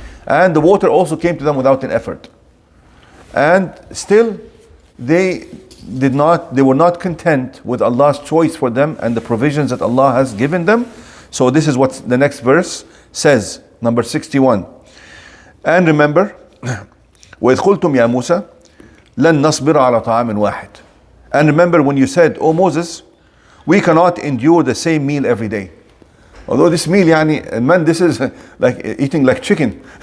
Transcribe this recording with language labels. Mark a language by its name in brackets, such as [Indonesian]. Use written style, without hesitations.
[English] And the water also came to them without an effort. And still, they were not content with Allah's choice for them and the provisions that Allah has given them. So this is what the next verse says, number 61. And remember, [Arabic] وَإِذْ قُلْتُمْ يَا مُوسَى لَن نَصْبِرَ عَلَى طَعَامٍ وَاحِدٍ. [English] And remember when you said, "O Moses, we cannot endure the same meal every day." Although this meal, man, this is like eating like chicken.